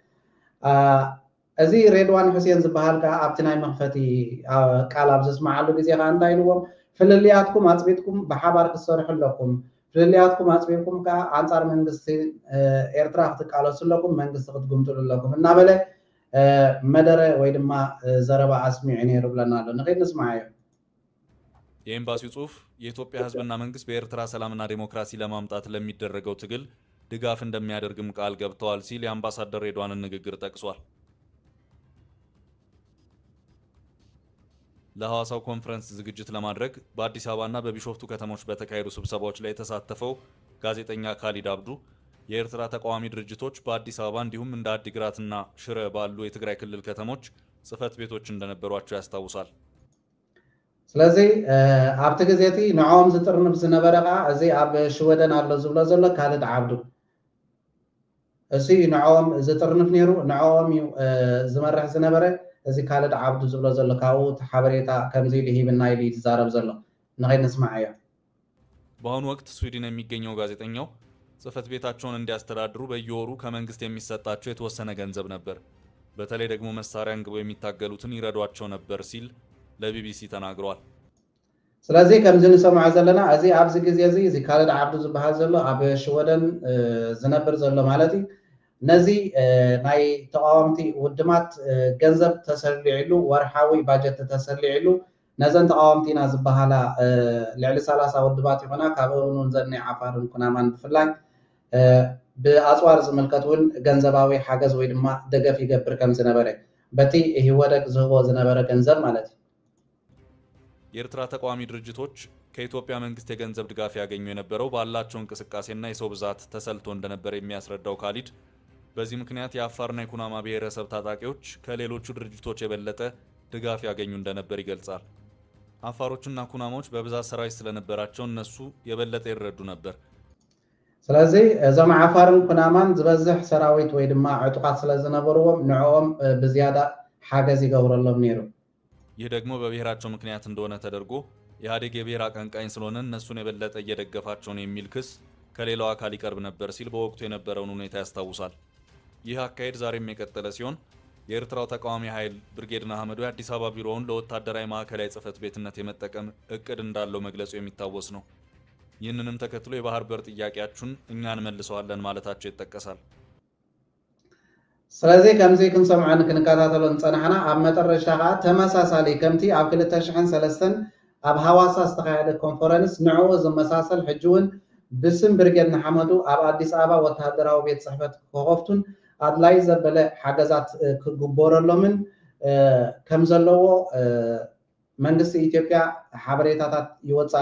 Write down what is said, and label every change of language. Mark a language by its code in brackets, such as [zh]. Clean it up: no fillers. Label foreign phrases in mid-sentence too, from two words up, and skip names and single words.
[ti] እዚ ሬድዋን ሁሴን ዝበሃል ከዓ ኣብቲ ናይ መኽፈቲ ቃል ኣብ ዘስማዓሉ ግዜ ከዓ እንታይ ኢልዎም ፍልልያትኩም ኣፅቢጥኩም ብሓባር ክሰርሑ ኣለኩም ፍልልያትኩም ኣፅቢጥኩም ከዓ ኣንጻር መንግስቲ ኤርትራ ክትቃለሱ ኣለኩም መንግስቲ ክትጉምጥሉ ኣለኩም እናበለ መደረ ወይ ድማ ዘረባ ኣስሚዑ ነይሩ ብለና ኣሎ ንኸይድ ንስማዕ እዩ [am] የኤምባሲው ጽሁፍ የኢትዮጵያ ህዝብና መንግስት በኤርትራ ሰላምና ዲሞክራሲ ለማምጣት ለሚደረገው ትግል ድጋፍ እንደሚያደርግም ቃል ገብተዋል ሲል የአምባሳደር ሬድዋንን ንግግር ጠቅሷል። ለሐዋሳው ኮንፈረንስ ዝግጅት ለማድረግ በአዲስ አበባና በቢሾፍቱ ከተሞች በተካሄዱ ስብሰባዎች ላይ የተሳተፈው ጋዜጠኛ ካሊድ አብዱ የኤርትራ ተቃዋሚ ድርጅቶች በአዲስ አበባ እንዲሁም እንደ አዲግራትና ሽረ ባሉ የትግራይ ክልል ከተሞች ጽፈት ቤቶች እንደነበሯቸው ያስታውሳል። [ti] ስለዚህ ኣብቲ ግዜቲ ንዖም ዝጥርንፍ ዝነበረ ከዓ እዚ ኣብ ሽወደን ኣሎ ዝብሎ ዘሎ ካሊድ ዓብዱ እዚ ንዖም ዝጥርንፍ ነይሩ ንዖም ዝመርሕ ዝነበረ እዚ ካሊድ ዓብዱ ዝብሎ ዘሎ ካብኡ ሓበሬታ ከምዚ ኢሉ ሂብና ኢሉ ይዛረብ ዘሎ ንኸይድ ንስማዕ እዮ። [am] በአሁኑ ወቅት ስዊድን የሚገኘው ጋዜጠኛው ጽፈት ቤታቸውን እንዲያስተዳድሩ በየወሩ ከመንግስት የሚሰጣቸው የተወሰነ ገንዘብ ነበር። በተለይ ደግሞ መሳሪያ አንግበው የሚታገሉትን ይረዷቸው ነበር ሲል ለቢቢሲ ተናግሯል። [ti] ስለዚህ ከምዚ ንሰምዖ ዘለና እዚ ኣብዚ ግዜ እዚ ካሊድ ዓብዱ ዝበሃል ዘሎ ኣብ ሽወደን ዝነብር ዘሎ ማለት እዩ ነዚ ናይ ተቃዋምቲ ውድማት ገንዘብ ተሰሊዕሉ ወርሓዊ ባጀት ተሰሊዕሉ ነዘን ተቃዋምቲና ዝበሃላ ልዕሊ 30 ውድባት ይኾና ካብኡን ዘኒ ዓፋርን ኩናማን ብፍላይ ብኣፅዋር ዝምልከት እውን ገንዘባዊ ሓገዝ ወይ ድማ ደገፍ ይገብር ከም ዝነበረ በቲ ህወደግ ዝህቦ ዝነበረ ገንዘብ ማለት እዩ። [am] የኤርትራ ተቃዋሚ ድርጅቶች ከኢትዮጵያ መንግስት የገንዘብ ድጋፍ ያገኙ የነበረው ባላቸው እንቅስቃሴና የሰው ብዛት ተሰልቶ እንደነበር የሚያስረዳው ካሊድ በዚህ ምክንያት የአፋርና የኩናማ ብሔረሰብ ታጣቂዎች ከሌሎቹ ድርጅቶች የበለጠ ድጋፍ ያገኙ እንደነበር ይገልጻል። አፋሮችና ኩናማዎች በብዛት ሰራዊት ስለነበራቸው እነሱ የበለጠ ይረዱ ነበር። [ti] ስለዚህ እዞም ዓፋርን ኩናማን ዝበዝሕ ሰራዊት ወይ ድማ ዕጡቃት ስለዝነበርዎም ንዕኦም ብዝያዳ ሓገዝ ይገብረሎም ነይሩ። [am] ይህ ደግሞ በብሔራቸው ምክንያት እንደሆነ ተደርጎ ኢህአዴግ የብሔር አቀንቃኝ ስለሆነ እነሱን የበለጠ እየደገፋቸው ነው የሚል ክስ ከሌላው አካል ይቀርብ ነበር ሲል በወቅቱ የነበረውን ሁኔታ ያስታውሳል። ይህ አካሄድ ዛሬም የቀጠለ ሲሆን የኤርትራው ተቃዋሚ ኃይል ብርጌድ ንሓመዱ የአዲስ አበባ ቢሮውን ለወታደራዊ ማዕከላዊ ጽፈት ቤትነት የመጠቀም እቅድ እንዳለው መግለጹ የሚታወስ ነው። ይህንንም ተከትሎ የባህር በር ጥያቄያችሁን እኛ እንመልሰዋለን ማለታቸው ይጠቀሳል። [ti] ስለዚህ ከምዚ ክንሰምዖን ክንከታተሎን ፀናሕና ኣብ መጨረሻ ከዓ ተመሳሳሊ ከምቲ ኣብ 2003 ኣብ ሃዋሳ ዝተካየደ ኮንፈረንስ ንዕኡ ዝመሳሰል ሕጂ እውን ብስም ብርጌድ ንሓመዱ ኣብ ኣዲስ ኣበባ ወታደራዊ ቤት ጽሕፈት ክኸፍቱን ኣድላይ ዘበለ ሓገዛት ክግበረሎምን ከም ዘለዎ መንግስቲ ኢትዮጵያ ሓበሬታታት ይወፅእ